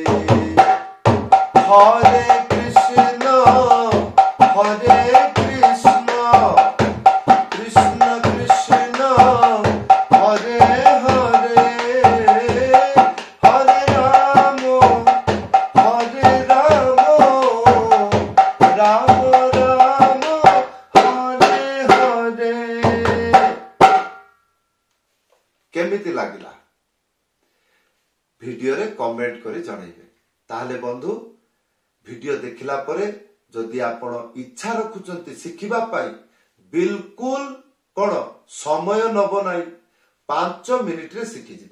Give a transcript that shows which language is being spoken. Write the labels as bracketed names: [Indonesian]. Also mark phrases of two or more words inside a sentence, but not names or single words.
[Sanskrit] हरे कृष्ण कृष्ण कृष्ण हरे हरे, हरे राम राम राम हरे हरे। [Odia] କେମିତି ଲାଗିଲା ଭିଡିଓ ରେ କମେଣ୍ଟ କରି ଜଣାଇବେ। ତାହଲେ ବନ୍ଧୁ ଭିଡିଓ ଦେଖିଲା ପରେ ଯଦି ଆପଣ ଇଚ୍ଛା ରଖୁଛନ୍ତି ଶିଖିବା ପାଇଁ ବିଲକୁଲ କୋନ ସମୟ ନବ ନାହିଁ, 5 ମିନିଟ ରେ ଶିଖି ଯିବେ।